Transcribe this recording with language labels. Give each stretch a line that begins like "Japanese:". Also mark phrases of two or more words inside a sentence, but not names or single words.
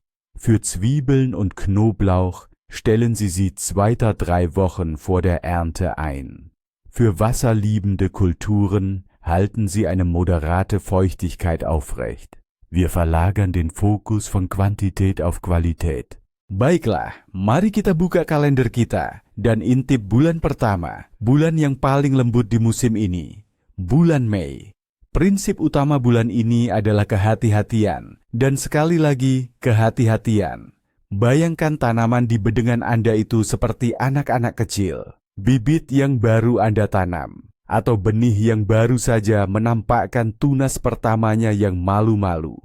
German: Für Zwiebeln und Knoblauch stellen Sie sie 2–3 Wochen vor der Ernte ein. Für wasserliebende Kulturen halten Sie eine moderate Feuchtigkeit aufrecht. Wir verlagern den Fokus von Quantität auf Qualität.
Indonesian: Baiklah, mari kita buka kalender kita dan intip bulan pertama, bulan yang paling lembut di musim ini, bulan Mei. Prinsip utama bulan ini adalah kehati-hatian, dan sekali lagi kehati-hatian. Bayangkan tanaman di bedengan Anda itu seperti anak-anak kecil, bibit yang baru Anda tanam, atau benih yang baru saja menampakkan tunas pertamanya yang malu-malu.